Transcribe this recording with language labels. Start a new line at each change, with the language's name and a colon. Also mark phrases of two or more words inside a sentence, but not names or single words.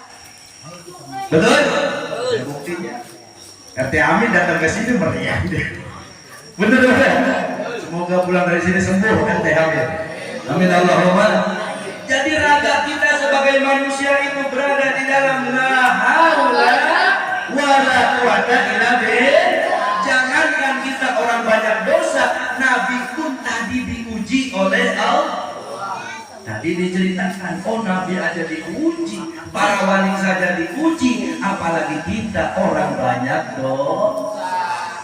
Indonesian: Betul? Buktinya. RT Amin datang ke sini meriah deh. Bener bener. Semoga pulang dari sini sembuh RT Amin.
Arabic: آمين اللهم.
Indonesian: Jadi raga kita sebagai manusia itu berada di dalam
Arabic: لا حول ولا قوة إلا بالله.
Indonesian: Jangankan kita orang banyak dosa, Nabi pun tadi diuji oleh Allah. Tadi diceritakan, oh Nabi aja diuji, para wali saja diuji, apalagi kita orang banyak dosa.